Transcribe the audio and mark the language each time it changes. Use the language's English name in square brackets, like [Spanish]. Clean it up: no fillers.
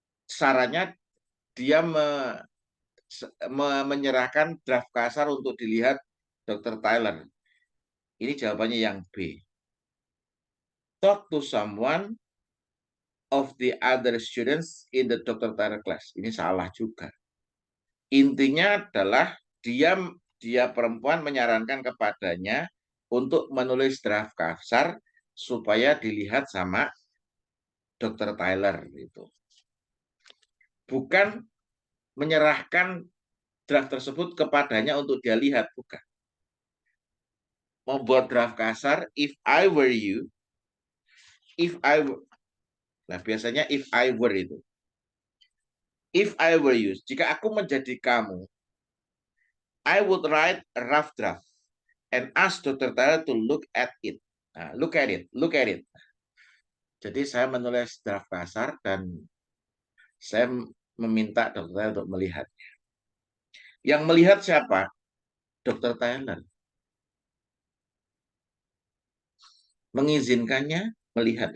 [Indonesian] Sarannya dia menyerahkan draft kasar untuk dilihat Dr. Tyler. Ini jawabannya yang B. [English] Talk to someone of the other students in the Dr. [Indonesian] Tyler class. Ini salah juga. Intinya adalah dia perempuan menyarankan kepadanya untuk menulis draft kasar supaya dilihat sama Dr. Tyler itu. Bukan menyerahkan draft tersebut kepadanya untuk dia lihat, bukan. Membuat draft kasar, [English] if I were you, [Indonesian] nah biasanya [English] if I were [Indonesian] itu. [English] If I were you, [Indonesian] jika aku menjadi kamu, [English] I would write a rough draft and ask Dr. Tyler to look at it. [Indonesian] Nah, [English] look at it. [Indonesian] Jadi saya menulis draft kasar dan saya meminta Dr. Tyler untuk melihatnya. Yang melihat siapa? Dr. Tyler. Mengizinkannya melihat.